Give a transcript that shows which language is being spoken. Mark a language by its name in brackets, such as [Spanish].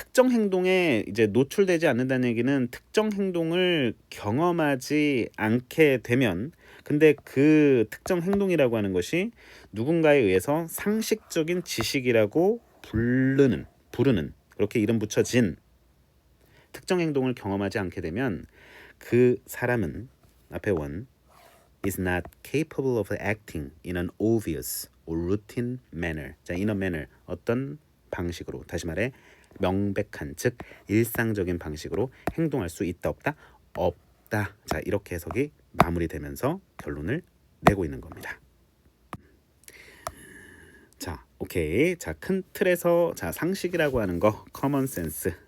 [Korean] 행동에 이제 노출되지 않는다는 얘기는 특정 행동을 경험하지 않게 되면 근데 그 특정 행동이라고 하는 것이 누군가에 의해서 상식적인 지식이라고 부르는 그렇게 이름 붙여진 특정 행동을 경험하지 않게 되면 그 사람은 앞에 [English] is not capable of acting in an obvious or routine manner. [Korean] 자, in a manner 어떤 방식으로 다시 말해 명백한 즉 일상적인 방식으로 행동할 수 있다 없다 없다. 자, 이렇게 해석이 마무리되면서 결론을 내고 있는 겁니다. 자, 오케이. 자, 큰 틀에서 자, 상식이라고 하는 거 common sense.